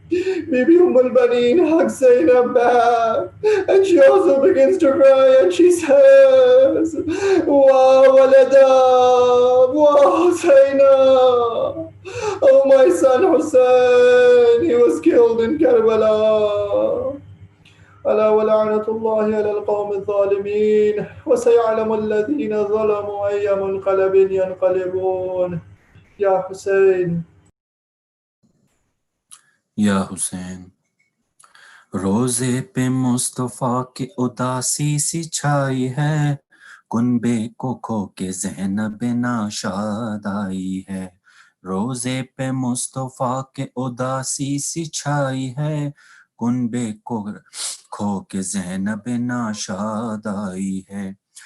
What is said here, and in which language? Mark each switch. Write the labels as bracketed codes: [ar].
[en] Bibi Baneen hugs Zainab back, and she also begins to cry, and she says, [ar] Wa Walada, Wa Husaina. [en] Oh, my son Hussein, he was killed in Karbala. [ar] ألا ولعنة الله على القوم الظالمين وسيعلم الذين ظلموا أي منقلب ينقلبون. Ya Hussein. [hi] या हुसैन, रोजे पे मुस्तफा की उदासी सी छाई है, कुनबे को खो के ज़ैनब नाशाद आई है। रोजे पे मुस्तफा के उदासी सी छाई है, कुनबे को खो के ज़ैनब नाशाद आई है।